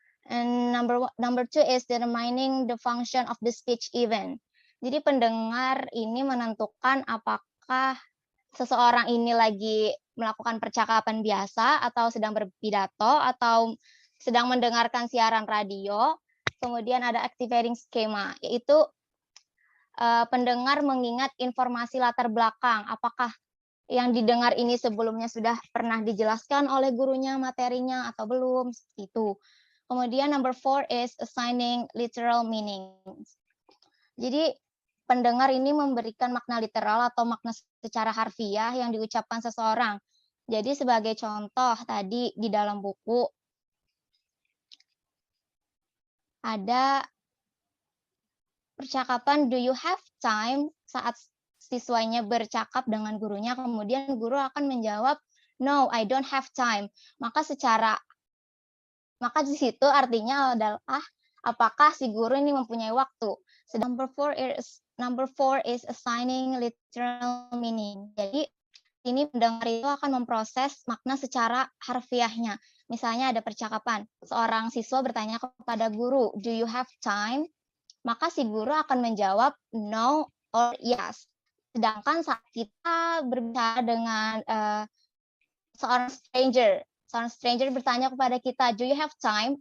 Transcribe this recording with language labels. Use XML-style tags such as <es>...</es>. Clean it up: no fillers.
<en>And number 2 is determining the function of the speech event.</en> <id>Jadi pendengar ini menentukan apakah seseorang ini lagi melakukan percakapan biasa atau sedang berpidato atau sedang mendengarkan siaran radio. Kemudian ada activating schema, yaitu pendengar mengingat informasi latar belakang. Apakah yang didengar ini sebelumnya sudah pernah dijelaskan oleh gurunya materinya atau belum, itu. Kemudian</id> <en>number 4 is assigning literal meanings.</en> <id>Jadi pendengar ini memberikan makna literal atau makna secara harfiah yang diucapkan seseorang. Jadi sebagai contoh tadi di dalam buku ada percakapan</id> <en>do you have time</en> <id>saat siswanya bercakap dengan gurunya, kemudian guru akan menjawab</id> <en>no, I don't have time.</en> <id>Maka di situ artinya adalah apakah si guru ini mempunyai waktu.</id> <en>Number 4 is assigning literal meaning.</en> <id>Jadi ini pendengar itu akan memproses makna secara harfiahnya. Misalnya ada percakapan, seorang siswa bertanya kepada guru,</id> <en>do you have time?</en> <id>Maka si guru akan menjawab</id> <en>no or yes.</en> <id>Sedangkan saat kita berbicara dengan seorang stranger bertanya kepada kita,</id> <en>do you have time?</en>